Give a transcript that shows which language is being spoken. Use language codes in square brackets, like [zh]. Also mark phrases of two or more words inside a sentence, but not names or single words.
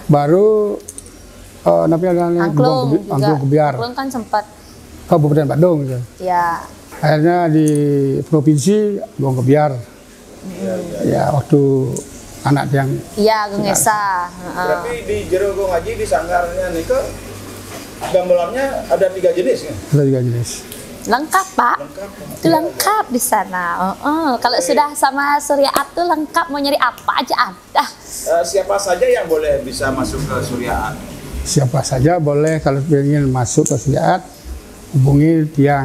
[id] baru Angklung Kebiar. Angklung kan sempat Kabupaten Badung gitu. ya. Akhirnya di provinsi Gong Kebiar. Ya waktu anak yang Gung Esa. Berarti di jero Gung Haji di sanggarnya nika gamelannya ada 3 jenis kan? ada 3 jenis. Lengkap Pak. Itu lengkap di sana. Kalau sudah sama Suryaat tuh lengkap, mau nyari apa aja ada. Siapa saja yang boleh bisa masuk ke Suryaat? Siapa saja boleh kalau ingin masuk ke Suryaat hubungi Tiang.